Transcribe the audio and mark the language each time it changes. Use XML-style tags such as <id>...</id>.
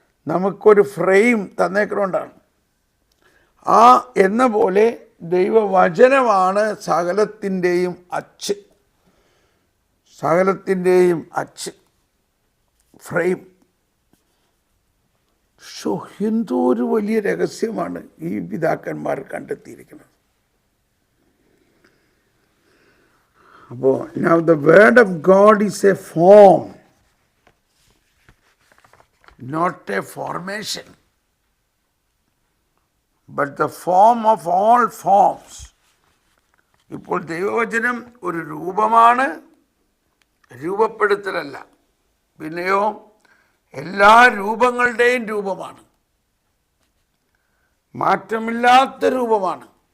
<ml>നമുക്കൊരു ഫ്രെയിം തന്നേക്കൊണ്ടാണ്. ആ എന്ന പോലെ ദൈവവചനമാണ് സകലത്തിൻ്റെയും അച്ച്, സകലത്തിൻ്റെയും അച്ച്, ഫ്രെയിം. എന്തോ ഒരു വലിയ രഹസ്യമാണ് ഈ പിതാക്കന്മാർ കണ്ടെത്തിയിരിക്കുന്നത്.</ml> <en>അപ്പോൾ now the word of God is a form, not a formation, but the form of all forms.</en> <ml>ഇപ്പോൾ ദൈവവചനം ഒരു രൂപമാണ്, രൂപപ്പെടുത്തലല്ല. പിന്നെയോ എല്ലാ രൂപങ്ങളുടെയും രൂപമാണ്, മാറ്റമില്ലാത്ത രൂപമാണ്.</ml>